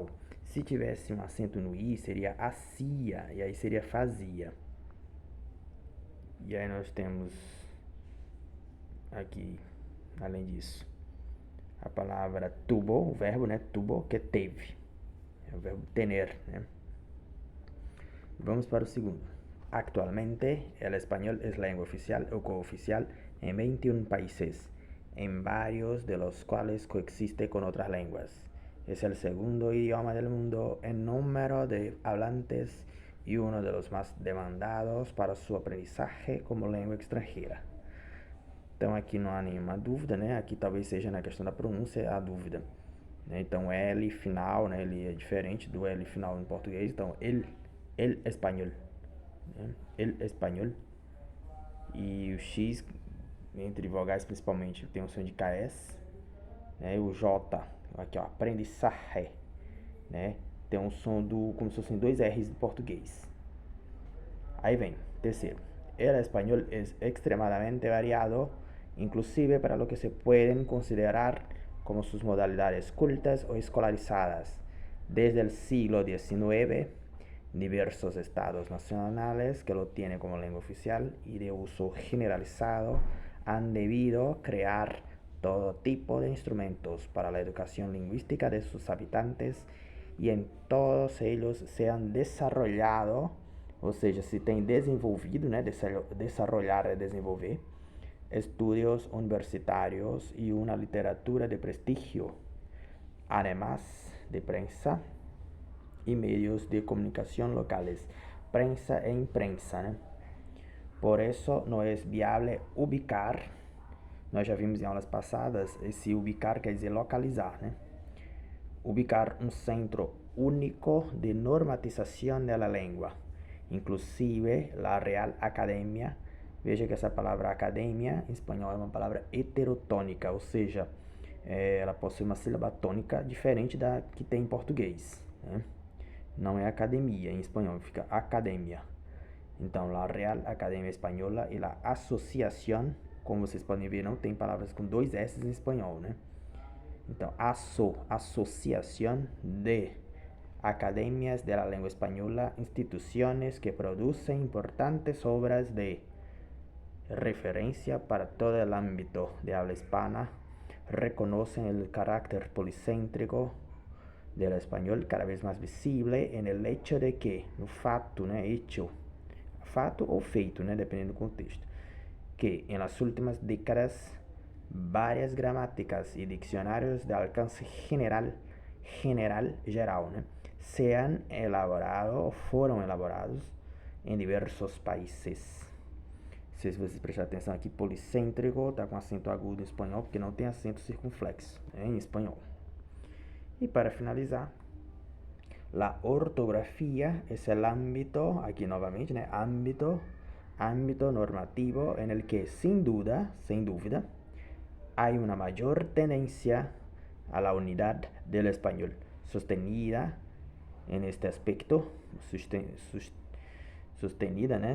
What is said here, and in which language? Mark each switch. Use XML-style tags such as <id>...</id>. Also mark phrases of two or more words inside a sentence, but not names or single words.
<pt>Se tivesse um acento no i, seria Ásia, e aí seria fazia. E aí nós temos aqui, além disso, a palavra tuvo, o verbo, né? Tuvo, que teve. É o verbo tener, né? Vamos para o segundo.</pt> <es>Actualmente, el español es lengua oficial o cooficial en 21 países, en varios de los cuales coexiste con otras lenguas. Es el segundo idioma del mundo en número de hablantes y uno de los más demandados para su aprendizaje como lengua extranjera.</es> <pt>Então aqui não há nenhuma dúvida, né? Aqui talvez seja na questão da pronúncia a dúvida. Então L final, né? Ele é diferente do L final em português. Então el espanhol, né? El espanhol. E o X entre vogais principalmente tem um som de KS, né? O J aqui ó, aprendizaje, né? Tem um som do como se fossem dois R's em português. Aí vem terceiro.</pt> <es>El español es extremadamente variado, inclusive para lo que se pueden considerar como sus modalidades cultas o escolarizadas. Desde el siglo XIX, diversos estados nacionales que lo tienen como lengua oficial y de uso generalizado han debido crear todo tipo de instrumentos para la educación lingüística de sus habitantes y en todos ellos se han desarrollado,</es> <pt>ou seja, se tem desenvolvido, né? Desarrollar é desenvolver,</pt> <es>estudios universitarios y una literatura de prestigio, además de prensa y medios de comunicación locales, prensa</es> <pt>e imprensa, né?</pt> <es>Por eso no es viable ubicar,</es> <pt>nós já vimos em aulas passadas, esse ubicar quer dizer localizar, né?</pt> <es>Ubicar um centro único de normatización de la lengua, inclusive la Real Academia.</es> <pt>Veja que essa palavra academia em espanhol é uma palavra heterotônica, ou seja, ela possui uma sílaba tônica diferente da que tem em português, né? Não é academia em espanhol, fica academia. Então,</pt> <es>la Real Academia Española e la Asociación,</es> <pt>como vocês podem ver, não tem palavras com dois S em espanhol, né? Então,</pt> <es>Asociación de Academias de la Lengua Española, instituciones que producen importantes obras de referencia para todo el ámbito de habla hispana, reconocen el carácter policéntrico del español cada vez más visible en el hecho de que,</es> <pt>no fato, né, hecho, fato ou feito, né, dependendo do contexto,</pt> <es>que en las últimas décadas varias gramáticas y diccionarios de alcance</es> <pt>geral, né,</pt> <es>se han elaborado</es> <pt>ou foram elaborados em diversos países. Se vocês prestarem atenção aqui, policêntrico está com acento agudo em espanhol, porque não tem acento circunflexo, né, em espanhol. E para finalizar,</pt> <es>la ortografía es el ámbito, aquí</es> <pt>novamente, né,</pt> <es>ámbito normativo en el que sin dúvida, hay una mayor tendencia a la unidad del español, sostenida en este aspecto, sostenida, né?</es>